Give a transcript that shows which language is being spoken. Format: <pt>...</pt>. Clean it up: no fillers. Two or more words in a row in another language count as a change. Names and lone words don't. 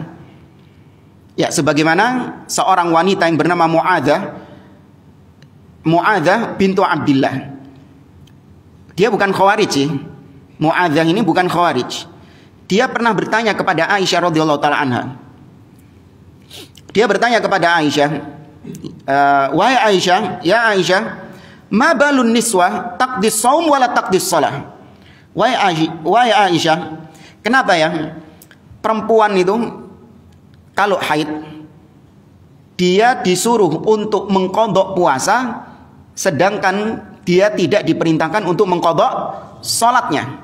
<id>Ya, sebagaimana seorang wanita yang bernama Mu'adzah bintu Abdillah. Dia bukan Khawarij sih. Mu'adzah ini bukan Khawarij. Dia pernah bertanya kepada Aisyah</id> <ar>رضي الله تعالى عنها.</ar> <id>Dia bertanya kepada Aisyah, wahai Aisyah, ya Aisyah,</id> <ar>ما بال النساء تقضي الصوم ولا تقضي الصلاة.</ar> <id>Wahai Aisyah, kenapa ya perempuan itu kalau haid dia disuruh untuk mengqadha puasa, sedangkan dia tidak diperintahkan untuk mengqadha salatnya.</id>